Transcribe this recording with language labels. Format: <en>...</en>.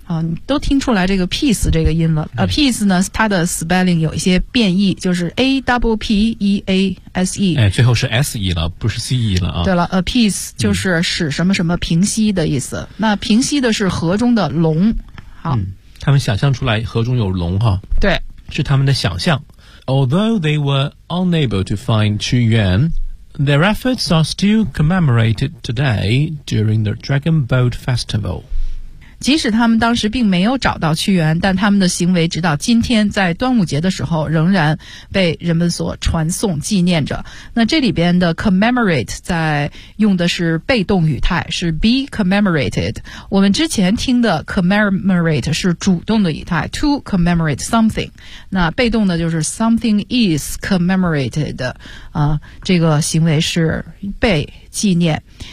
<zh>你都听出来这个 peace 这个音了。Appease 呢，它的 spelling 有一些变异，就是 APPEASE。最后是 SE 了，不是 CE 了啊。对了 ，appease 就是使什么什么平息的意思。那平息的是河中的龙。他们想象出来河中有龙哈。对，是他们的想象。</zh> <en>Although they were unable to find Qu Yuan, their efforts are still commemorated today during the Dragon Boat Festival.</en> <zh>即使他们当时并没有找到屈原，但他们的行为直到今天在端午节的时候仍然被人们所传颂纪念着。那这里边的 commemorate 在用的是被动语态，是 be commemorated。我们之前听的 commemorate 是主动的语态， to commemorate something，那被动的就是 something is commemorated，这个行为是被纪念。</zh>